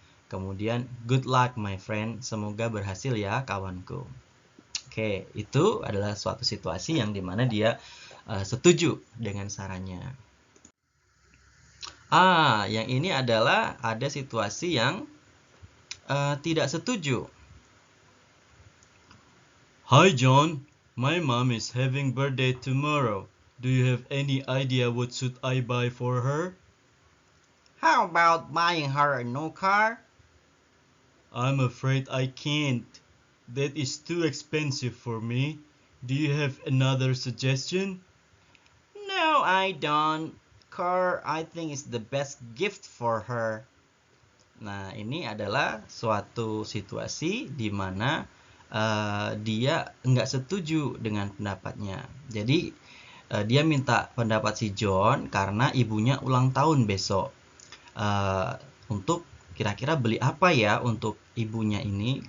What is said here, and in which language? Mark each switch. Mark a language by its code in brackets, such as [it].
[id] Kemudian, [en] good luck my friend. [id] Semoga berhasil ya kawanku. Oke, itu adalah suatu situasi yang dimana dia setuju dengan sarannya. Yang ini adalah ada situasi yang tidak setuju. [en] Hi John, my mom is having birthday tomorrow. Do you have any idea what should I buy for her? How about buying her a new car? I'm afraid I can't. That is too expensive for me. Do you have another suggestion? No, I don't. Car, I think, is the best gift for her. [id] Nah, ini adalah suatu situasi di mana dia nggak setuju dengan pendapatnya. Jadi, dia minta pendapat si John karena ibunya ulang tahun besok. Untuk kira-kira beli apa ya untuk ibunya ini.